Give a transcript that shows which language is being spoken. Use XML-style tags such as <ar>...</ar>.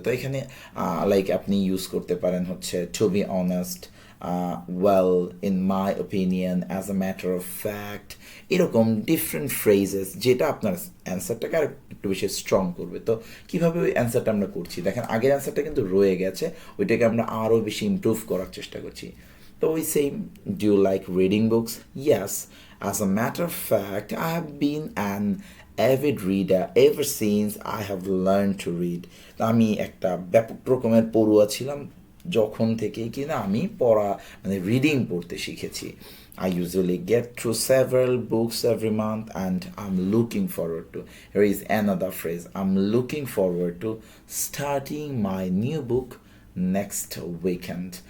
<bn>তো এখানে লাইক আপনি ইউজ করতে পারেন হচ্ছে</bn> <en>to be honest, well, in my opinion, as a matter of fact,</en> <bn>এরকম ডিফারেন্ট ফ্রেজেস যেটা আপনার অ্যান্সারটাকে আর একটু বেশি স্ট্রং করবে। তো কীভাবে ওই অ্যান্সারটা আমরা করছি দেখেন, আগের অ্যান্সারটা কিন্তু রয়ে গেছে, ওইটাকে আমরা আরও বেশি ইমপ্রুভ করার চেষ্টা করছি।</bn> <en>তো ওই same, do you like reading books? Yes, as a matter of fact, I have been an avid reader ever since I have learned to read.</en> <bn>তো আমি একটা ব্যাপক রকমের পড়ুয়া ছিলাম যখন থেকেই কিনা আমি পড়া মানে রিডিং পড়তে শিখেছি।</bn> <en>I usually get through several books every month and I'm looking forward to, here is another phrase, I'm looking forward to starting my new book next weekend.</en>